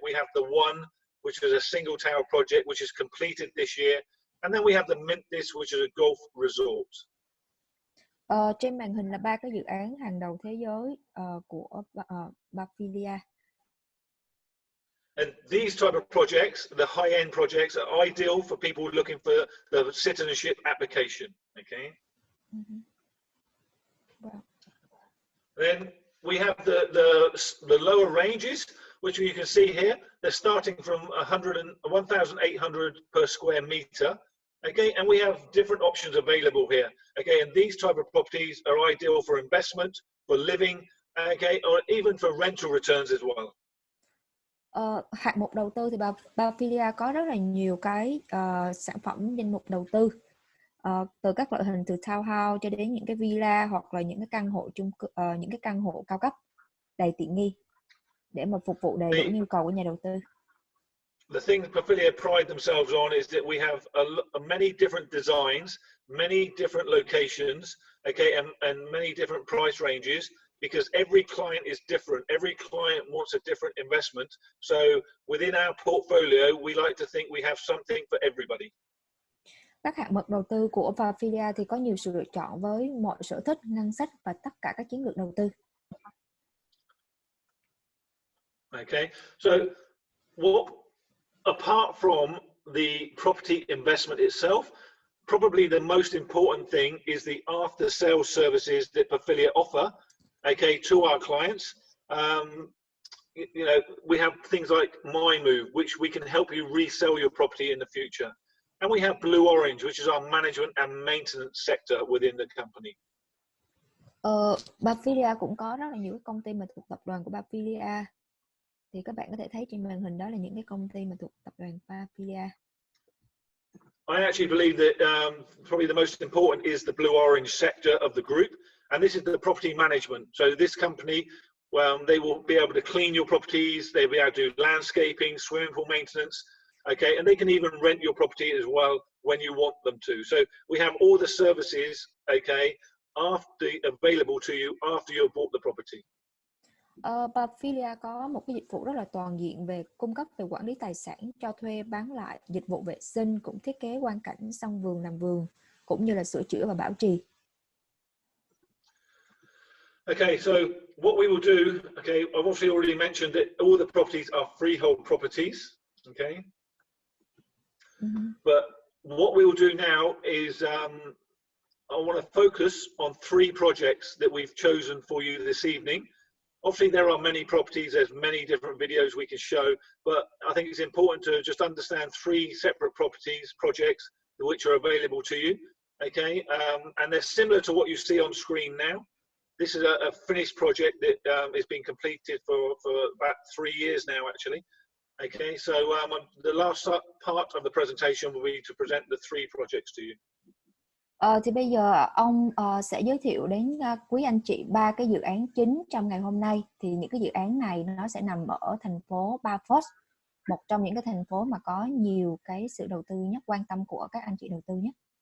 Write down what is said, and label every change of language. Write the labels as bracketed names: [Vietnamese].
[English] We have the One, which is a single tower project, which is completed this year. And then we have the Mintis, which is a golf resort. [Vietnamese] Trên màn hình là 3 cái dự án hàng đầu thế giới của Pafilia. [English] And these type of projects, the high-end projects, are ideal for people looking for the citizenship application. Okay. Wow. Then we have the lower ranges, which you can see here. They're starting from 1,800 per square meter. Okay, and we have different options available here. Okay, and these type of properties are ideal for investment, for living, okay, or even for rental returns as well. [Vietnamese] Hạng mục đầu tư thì Pafilia có rất là nhiều cái sản phẩm danh mục đầu tư, từ các loại hình từ townhouse cho đến những cái villa hoặc là những cái căn hộ cao cấp đầy tiện nghi để mà phục vụ đầy đủ nhu cầu của nhà đầu tư. [English] The thing that Pafilia pride themselves on is that we have many different designs, many different locations, okay, and many different price ranges, because every client is different. Every client wants a different investment. So within our portfolio, we like to think we have something for everybody. [Vietnamese] Các hạng mục đầu tư của Pafilia thì có nhiều sự lựa chọn với mọi sở thích, ngân sách và tất cả các chiến lược đầu tư. [English] Okay, so apart from the property investment itself, probably the most important thing is the after sales services that Pafilia offer, okay, to our clients. You know, we have things like My Move, which we can help you resell your property in the future. And we have Blue Orange, which is our management and maintenance sector within the company. [Vietnamese] Pafilia cũng có rất là nhiều cái công ty mà thuộc tập đoàn của Pafilia. Thì các bạn có thể thấy trên màn hình đó là những cái công ty mà thuộc tập đoàn Pafilia. [English] I actually believe that probably the most important is the Blue Orange sector of the group, and this is the property management. So this company, they will be able to clean your properties, they'll be able to do landscaping, swimming pool maintenance, okay, and they can even rent your property as well when you want them to. So we have all the services, okay, available to you after you have bought the property. [Vietnamese] Pafilia có một cái dịch vụ rất là toàn diện về cung cấp về quản lý tài sản, cho thuê, bán lại, dịch vụ vệ sinh, cũng thiết kế quang cảnh, sân vườn, làm vườn, cũng như là sửa chữa và bảo trì. [English] Okay, so what we will do, okay, I've obviously already mentioned that all the properties are freehold properties, okay? But what we will do now is I want to focus on 3 projects that we've chosen for you this evening. Obviously, there are many properties, there's many different videos we can show, but I think it's important to just understand 3 separate projects which are available to you, okay? And they're similar to what you see on screen now. This is a finished project that has been completed for about 3 years now, actually. Okay, so the last part of the presentation will be to present the 3 projects to you. [Vietnamese] Thì bây giờ ông sẽ giới thiệu đến quý anh chị 3 cái dự án chính trong ngày hôm nay. Thì những cái dự án này nó sẽ nằm ở thành phố BĐS, một trong những cái thành phố mà có nhiều cái sự đầu tư nhất, quan tâm của các anh chị đầu tư nhất.